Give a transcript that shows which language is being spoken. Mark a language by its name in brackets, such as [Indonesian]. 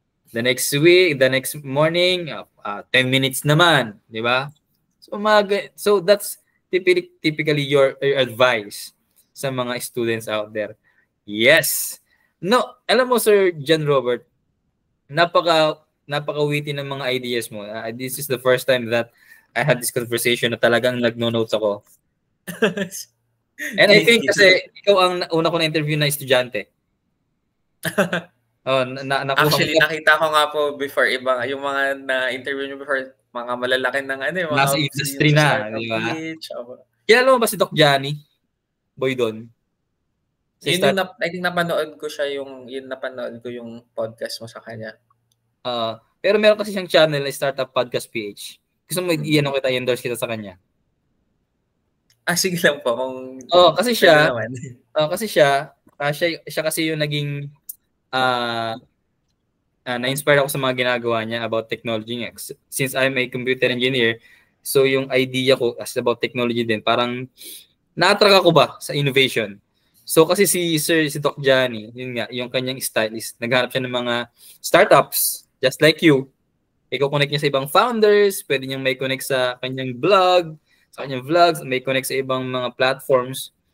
[English] The next morning, 10 minutes [Filipino] naman, 'di ba? [English] So that's typically your advice [Filipino] sa mga [English] students out there. Yes. [Filipino] No, alam mo Sir John Robert, napaka-witty ng mga ideas mo. [English] This is the first time that I had this conversation [Filipino] na talagang nagno-notes ako. [English] And I think [Filipino] kasi ikaw ang una ko na interview na estudyante. Actually, nakita ko nga po before yung mga na-interview nyo before, mga malalaki ng yung nasa industry na, di ba? Kilala mo ba si Doc Johnny Boydon? [English] I think [Filipino] napanood ko siya napanood ko yung podcast mo sa kanya. Pero meron kasi siyang channel na Startup Podcast PH. Gusto mo i-endorse kita sa kanya? Sige lang po. Kasi siya kasi yung naging na-inspire ako sa mga ginagawa niya about technology niya. [English] Since I'm a computer engineer, [Filipino] so yung idea ko as about technology din, parang na-attract ako ba sa innovation. So kasi si Doc Johnny, yun nga, yung kanyang style is naghanap siya ng mga startups, [English] just like you. [Filipino] I-connect niya sa ibang founders, pwede niyang may connect sa kanyang blog, sa kanyang vlogs, may connect sa ibang mga platforms.